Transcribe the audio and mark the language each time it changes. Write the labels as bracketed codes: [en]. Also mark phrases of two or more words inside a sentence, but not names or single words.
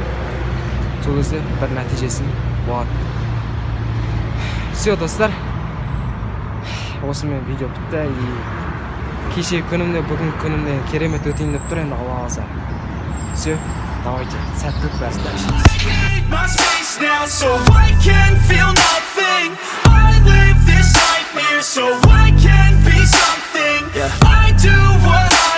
[kk] Сол кезде бір нәтижесін болады. Все, достар. Осымен видео бітті. Кеше күнімде, бүгін күнімде керемет өтейін деп тұр, енді Алла қаласа. [ru] Все, давайте, [kk] сәттілік бәрі. [en] My space now, so I can feel nothing. I live this nightmare, so I can be something. I do what